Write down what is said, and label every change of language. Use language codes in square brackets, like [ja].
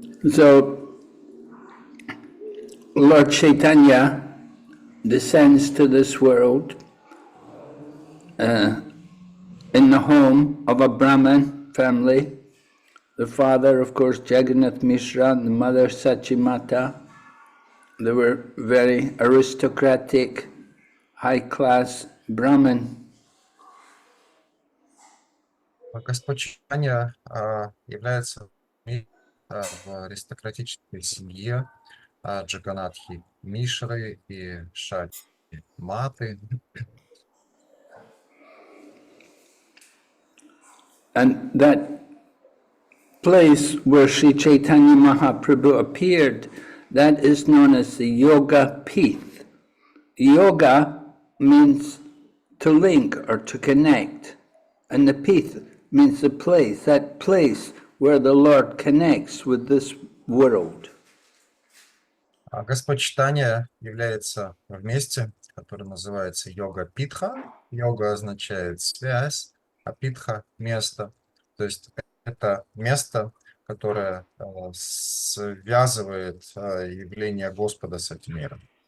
[en] So Lord Chaitanya descends to this world in the home of a Brahmin family. The father, of course, Jagannath Mishra, and the mother Sachimata. They were very aristocratic, high-class Brahmin. [ru] Господь читания является в аристократической семье Джаганатхи Мишры и Шати Маты. [en] And that place where Sri Chaitanya Mahaprabhu appeared, that is known as the Yoga Pith. Yoga means to link or to connect, and the Pith means the place, that place where the Lord connects with this world. [ru] Господь читания является в месте, которое называется йога-питха. Йога означает связь, а питха– место. То есть это место, которое связывает явление Господа с этим миром.